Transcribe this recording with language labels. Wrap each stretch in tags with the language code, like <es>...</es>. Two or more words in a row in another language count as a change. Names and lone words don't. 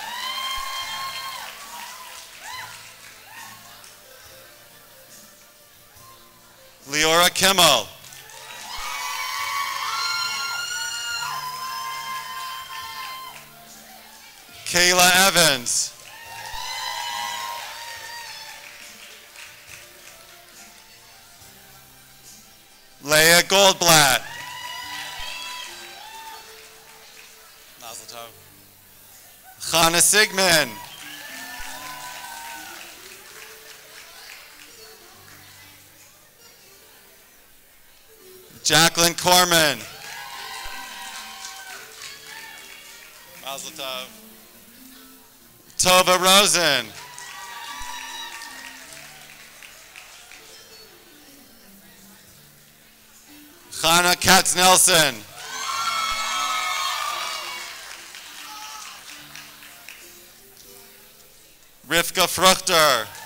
<en>Leora Kimmel. Kayla Evans. Leah Goldblatt. Mazel tov. Chana Sigmund. Jacqueline Corman. Mazel tov. Tova Rosen. Chana Katz-Nelson. Rivka Fruchter.</en>